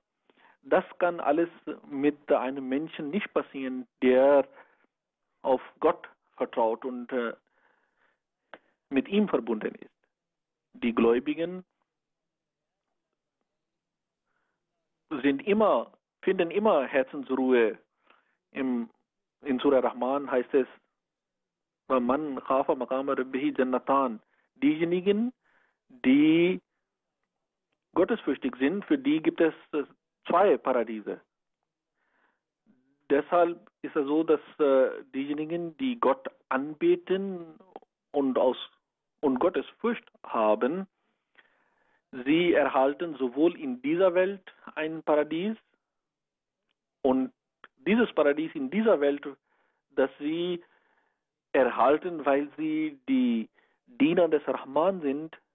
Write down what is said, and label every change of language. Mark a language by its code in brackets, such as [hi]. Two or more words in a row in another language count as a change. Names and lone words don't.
[de] Das kann alles mit einem Menschen nicht passieren, der auf Gott vertraut und mit ihm verbunden ist. Die Gläubigen finden immer Herzensruhe. In Surah Rahman heißt es, [ar] من خاف مقام ربه جنتان. [de] Diejenigen, die gottesfürchtig sind, für die gibt es 2 Paradiese. Deshalb ist es so, dass diejenigen, die Gott anbeten und Gottes Furcht haben, sie erhalten sowohl in dieser Welt ein Paradies und dieses Paradies in dieser Welt, das sie erhalten, weil sie die Diener des Rahman sind,